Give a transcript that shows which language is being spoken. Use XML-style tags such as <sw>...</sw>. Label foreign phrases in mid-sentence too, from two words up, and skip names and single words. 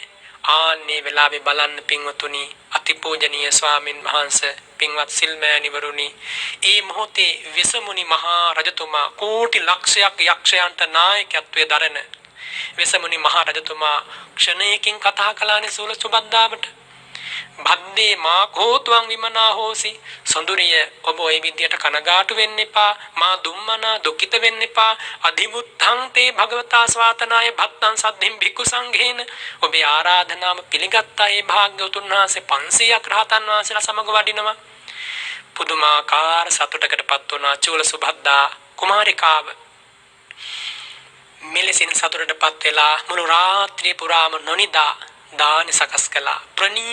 <si>ආන්නේ වෙලාවේ බලන්න පින්වතුනි අතිපූජනීය ස්වාමින් වහන්සේ පින්වත් සිල්මෑණිවරුනි ඒ මොහොතේ විසමුනි මහා රජතුමා කෝටි ලක්ෂයක් යක්ෂයන්ට නායකත්වයේ දරන වෙසමුනි මහා රජතුමා ක්ෂණයකින් කතා කළානේ සූල සුබද්දාවට.</si> <pi>බද්දේ මා කෝතුං විමනා හෝසි.</pi> <si>සොඳුරිය ඔබ ওই විදියට කනගාටු වෙන්න එපා.</si> <pi>මා දුම්මනා දුකිත</pi> <si>වෙන්න එපා.</si> <pi>අධිමුත්තං තේ භගවතා ස්වාතනාය භත්තං සද්ධින් භික්ඛු සංඝේන.</pi> <si>ඔබේ ආරාධනාව පිළිගත්තා. ඒ භාග්‍යවතුන් වහන්සේ 500ක් රහතන් වහන්සේලා සමග වඩිනවා. පුදුමාකාර සතුටකටපත් වුණා චූල සුබද්දා කුමාරිකාව. මෙලෙසින් සතුටටපත් වෙලා මුළු රාත්‍රිය පුරාම නොනිදා දාන සකස් කළා.</si>